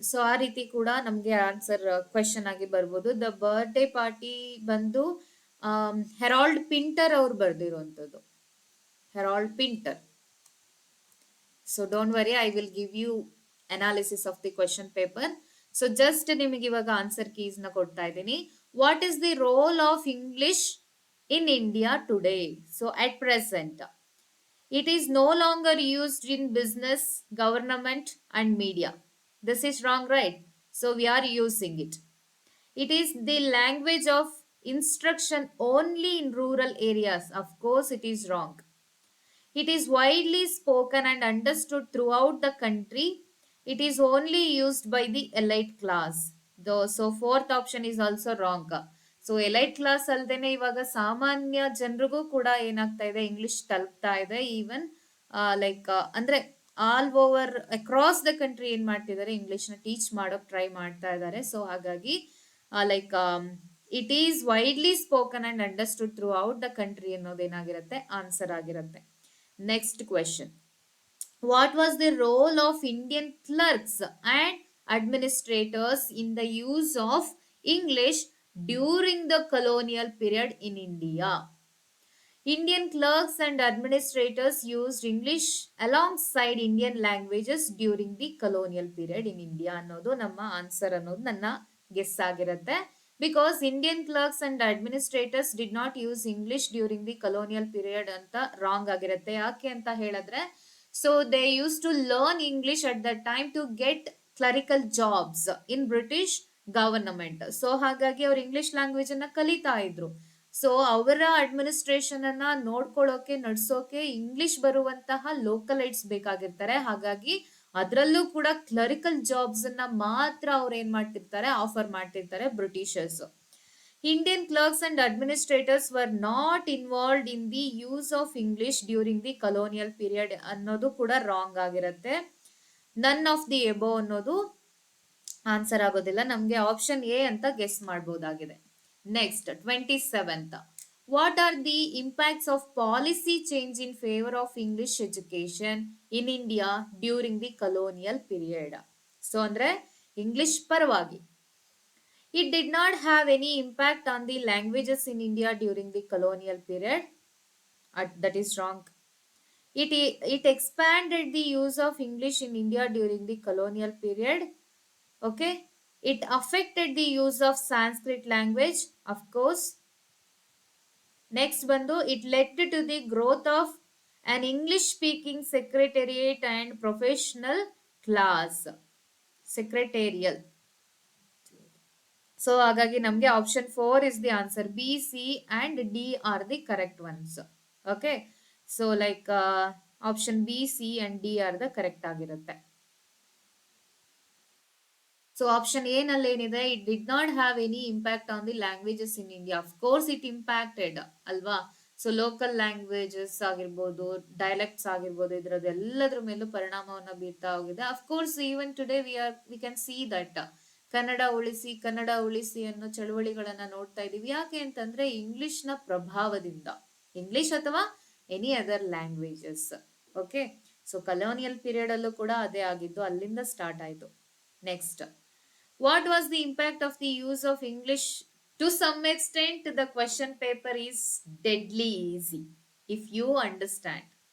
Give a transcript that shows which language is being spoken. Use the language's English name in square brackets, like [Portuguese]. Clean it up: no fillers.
[Kannada] So ಆ ರೀತಿ ಕೂಡ ನಮ್ಗೆ ಆನ್ಸರ್ ಕ್ವೆಶನ್ ಆಗಿ ಬರ್ಬೋದು. ದ ಬರ್ಡೇ ಪಾರ್ಟಿ ಬಂದು ಹೆರಾಲ್ಡ್ ಪಿಂಟರ್ ಅವ್ರು ಬರ್ದಿರುವಂತದ್ದು, Herald Pinter. [English] So don't worry, I will give you analysis of the question paper. So just [Kannada] ನಿಮಗೆ ಇವಾಗ ಆನ್ಸರ್ ಕೀಸ್ ನ ಕೊಡ್ತಾ ಇದ್ದೀನಿ. [English] What is the role of English in India today? So at present, it is no longer used in business, government and media. This is wrong, right? So we are using it. It is the language of instruction only in rural areas. Of course, it is wrong. It is widely spoken and understood throughout the country. It is only used by the elite class. So fourth option is also wrong. [Kannada] So elite class ಅಲ್ದೇನೆ ಇವಾಗ ಸಾಮಾನ್ಯ ಜನರಿಗೂ ಕೂಡ ಏನಾಗ್ತಾ ಇದೆ, English ತಲುಪ್ತಾ ಇದೆ. Even like ಅಂದ್ರೆ all over across the country ಏನ್ ಮಾಡ್ತಿದ್ದಾರೆ, ಇಂಗ್ಲಿಷ್ ನ ಟೀಚ್ ಮಾಡೋಕ್ ಟ್ರೈ ಮಾಡ್ತಾ ಇದ್ದಾರೆ. [English] so ಹಾಗಾಗಿ like it is widely spoken and understood throughout the country [Kannada] ಅನ್ನೋದೇನಾಗಿರುತ್ತೆ, answer ಆಗಿರುತ್ತೆ. [English] Next question. What was the role of Indian clerks and administrators in the use of English during the colonial period in India? Indian clerks and administrators used English alongside Indian languages during the colonial period in India [Kannada] ಅನ್ನೋದು ನಮ್ಮ answer ಅನ್ನೋದು ನನ್ನ guess ಆಗಿರುತ್ತೆ. [English] because Indian clerks and administrators did not use English during the colonial period [Kannada] ಅಂತ wrong ಆಗಿರುತ್ತೆ. ಯಾಕೆ ಅಂತ ಹೇಳಿದ್ರೆ, [English] So they use to learn English at the time to get clerical jobs in British government. [Kannada] So ಹಾಗಾಗಿ ಅವ್ರು English language ಅನ್ನ ಕಲಿತಾ ಇದ್ರು. ಸೊ ಅವರ ಅಡ್ಮಿನಿಸ್ಟ್ರೇಷನ್ ಅನ್ನ ನೋಡ್ಕೊಳ್ಳೋಕೆ, ನಡ್ಸೋಕೆ ಇಂಗ್ಲಿಷ್ ಬರುವಂತಹ ಲೋಕಲೈಟ್ಸ್ ಬೇಕಾಗಿರ್ತಾರೆ. ಹಾಗಾಗಿ ಅದರಲ್ಲೂ ಕೂಡ ಕ್ಲರಿಕಲ್ ಜಾಬ್ಸ್ ಅನ್ನ ಮಾತ್ರ ಅವ್ರು ಏನ್ ಮಾಡ್ತಿರ್ತಾರೆ, ಆಫರ್ ಮಾಡ್ತಿರ್ತಾರೆ Britishers. [English] Indian clerks and administrators were not involved in the use of English during the colonial period [Kannada] ಅನ್ನೋದು ಕೂಡ ರಾಂಗ್ ಆಗಿರುತ್ತೆ. [English] none of the above [Kannada] ಅನ್ನೋದು ಆನ್ಸರ್ ಆಗೋದಿಲ್ಲ. ನಮ್ಗೆ ಆಪ್ಷನ್ ಎ ಅಂತ ಗೆಸ್ ಮಾಡಬಹುದಾಗಿದೆ. [English] Next 27th. What are the impacts of policy change in favor of English education in India during the colonial period? So [Kannada] ಅಂದ್ರೆ English ಪರವಾಗಿ. [English] It did not have any impact on the languages in India during the colonial period. That is wrong. It expanded the use of English in India during the colonial period. Okay. It affected the use of Sanskrit language, of course. Next [Kannada] ಬಂದು, [English] it led to the growth of an English speaking secretariat and professional class. Secretarial. So [Kannada] ಹಾಗಾಗಿ ನಮಗೆ [English] Option 4 is the answer. B, C and D are the correct ones. Okay. So like option B, C and D are the correct [Kannada] ಆಗಿರುತ್ತೆ. So option A ನಲ್ಲಿ ಏನಿದೆ, [English] It did not have any impact on the languages in India. Of course it impacted [Kannada] ಅಲ್ವಾ. So local languages ಆಗಿರ್ಬೋದು, dialects ಆಗಿರ್ಬೋದು, ಇದ್ರದ್ದು ಎಲ್ಲದ್ರ ಮೇಲೂ ಪರಿಣಾಮವನ್ನ ಬೀರ್ತಾ ಹೋಗಿದೆ. [English] of course even today we can see that [Kannada] Kannada ಉಳಿಸಿ ಅನ್ನೋ ಚಳವಳಿಗಳನ್ನ ನೋಡ್ತಾ ಇದೀವಿ. ಯಾಕೆ ಅಂತಂದ್ರೆ ಇಂಗ್ಲಿಷ್ ನ ಪ್ರಭಾವದಿಂದ, ಇಂಗ್ಲಿಷ್ ಅಥವಾ [English] Any other languages. [Kannada] Okay, so colonial period ಅಲ್ಲೂ ಕೂಡ ಅದೇ ಆಗಿದ್ದು, ಅಲ್ಲಿಂದ ಸ್ಟಾರ್ಟ್ ಆಯ್ತು. [English] Next, what was the impact of the use of English? To some extent the question paper is deadly easy if you understand.